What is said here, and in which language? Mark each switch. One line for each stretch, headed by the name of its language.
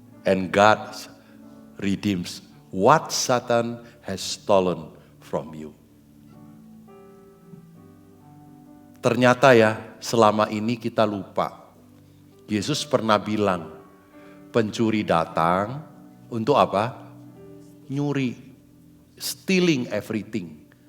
English: And God redeems what Satan has stolen from you.
Indonesian: Ternyata ya, selama ini kita lupa. Yesus pernah bilang, pencuri datang untuk apa? Nyuri,
English: stealing everything.